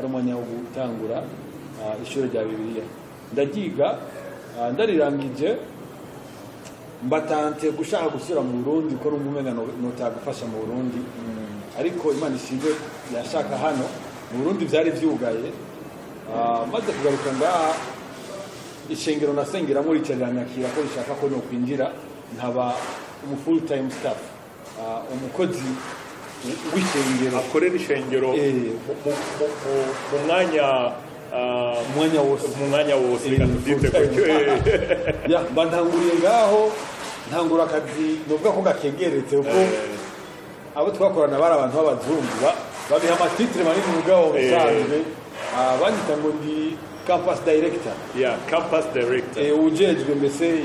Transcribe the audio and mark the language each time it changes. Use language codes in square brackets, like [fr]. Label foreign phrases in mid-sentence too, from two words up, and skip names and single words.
[rn] umwanya wo gutangura ishuri rya Bibiliya ndagiga ndarirangije mbatante gushaka gusura mu Burundi ko n'umumena notagufasha mu Burundi ariko Imana ishinze yashaka hano mu Burundi byari vyugaye maze kugaruka ngaha ishengero nasengeramo ricaranyakira ko rishaka ko no kwinjira nkaba [en] full time staff [rn] umukozi w'ishengero akorera ishengero mu mwanya wose katudite ya bandanguriye ngaho ntangura akazi novuga ko gakegeretse uko abo twakorana bari abantu b'abazungu babiha amatitre manini mu bwabo busanzwe banyita ngo ndi [en] campus director [rn] ujejwe mbese